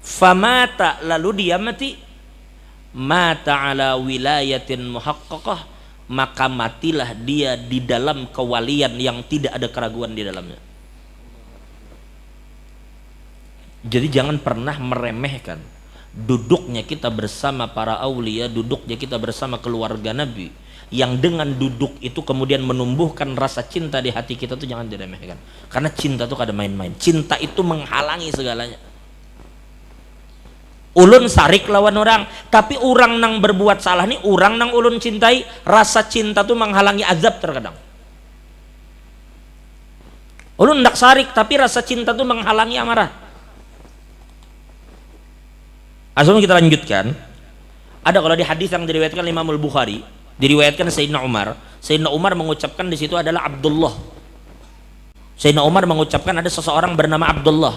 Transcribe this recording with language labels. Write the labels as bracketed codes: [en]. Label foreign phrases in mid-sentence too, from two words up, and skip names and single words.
[id] famata, lalu dia mati, [ar] مات على ولاية محققة, [id] maka matilah dia di dalam kewalian yang tidak ada keraguan di dalamnya. Jadi jangan pernah meremehkan duduknya kita bersama para aulia, duduknya kita bersama keluarga Nabi, yang dengan duduk itu kemudian menumbuhkan rasa cinta di hati kita, tuh jangan diremehkan. Karena cinta tuh kada main-main. Cinta itu menghalangi segalanya. [bjn] Ulun sarik lawan orang, tapi orang nang berbuat salah nih, orang nang ulun cintai, rasa cinta tuh menghalangi azab terkadang. Ulun ndak sarik, [id] tapi rasa cinta tuh menghalangi amarah. Asal kita lanjutkan. Ada kalau di hadis yang diriwayatkan Imam Al-Bukhari, diriwayatkan Sayyidina Umar mengucapkan di situ adalah Abdullah. Sayyidina Umar mengucapkan ada seseorang bernama Abdullah.